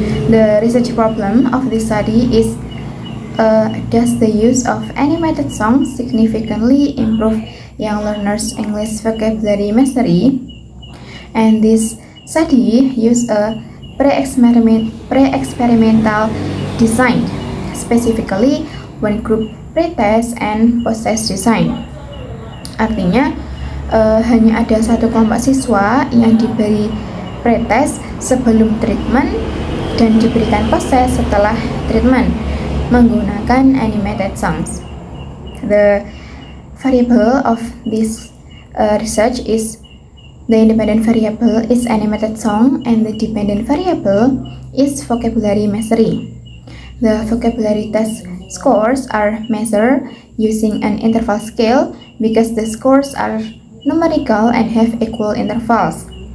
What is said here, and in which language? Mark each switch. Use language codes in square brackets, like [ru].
[en] The research problem of this study is does the use of animated songs significantly improve young learners' English vocabulary mastery? And this study used a pre-experimental design, specifically one group pretest and post-test design. [id] Artinya, hanya ada satu kelompok siswa yang diberi pretest sebelum treatment dan diberikan post-test setelah treatment menggunakan animated songs. [en] The variable of this research is the independent variable is animated song and the dependent variable is vocabulary mastery. The vocabulary test scores are measured using an interval scale because the scores are numerical and have equal intervals.